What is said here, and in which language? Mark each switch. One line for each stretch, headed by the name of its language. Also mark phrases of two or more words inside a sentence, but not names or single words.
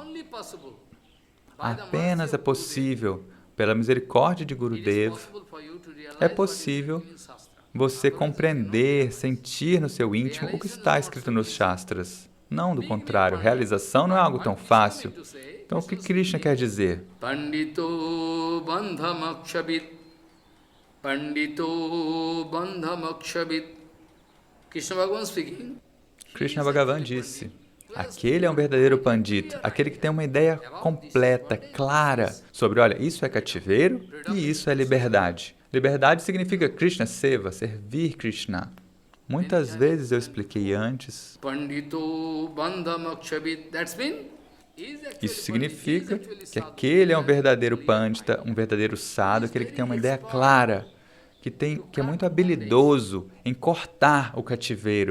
Portuguese: Apenas é possível pela misericórdia de Gurudev. É possível você compreender, sentir no seu íntimo o que está escrito nos Shastras. Não do contrário, realização não é algo tão fácil. Então, o que Krishna quer dizer?
Sanskrit: पण्डितो बन्धमक्षबित्.
Portuguese: Krishna Bhagavan disse, aquele é um verdadeiro pandita, aquele que tem uma ideia completa, clara, sobre, olha, isso é cativeiro e isso é liberdade. Liberdade significa Krishna Seva, servir Krishna. Muitas vezes eu expliquei antes. Isso significa que aquele é um verdadeiro pandita, um verdadeiro sadhu, aquele que tem uma ideia clara, que é muito habilidoso em cortar o cativeiro.